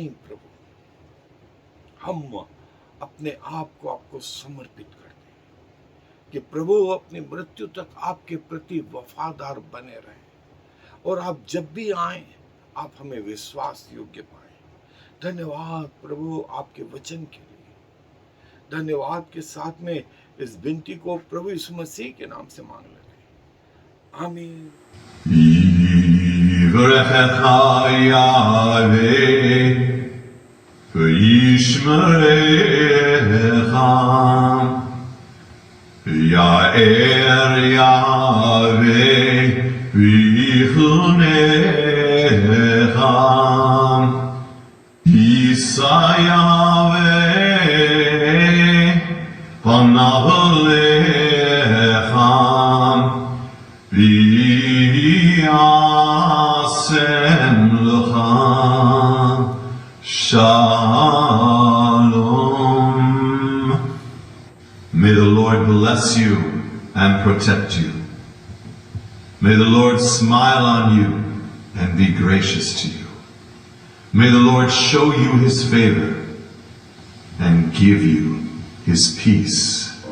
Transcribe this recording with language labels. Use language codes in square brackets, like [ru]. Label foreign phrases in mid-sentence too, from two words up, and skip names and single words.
[hi] प्रभु, हम अपने आप को आपको समर्पित करते हैं कि प्रभु अपनी मृत्यु तक आपके प्रति वफादार बने रहें, और आप जब भी आए आप हमें विश्वास योग्य पाए। धन्यवाद प्रभु आपके वचन के लिए, धन्यवाद के साथ में इस विनती को प्रभु यीशु मसीह के नाम से मांग लेते हैं, आमीन। [he] יברכך יהוה וישמרך. יאר יהוה ויחנך. ישא יהוה פניו אליך. וישם לך שלום. [en] May the Lord bless you and protect you. May the Lord smile on you and be gracious to you. May the Lord show you his favor and give you his peace.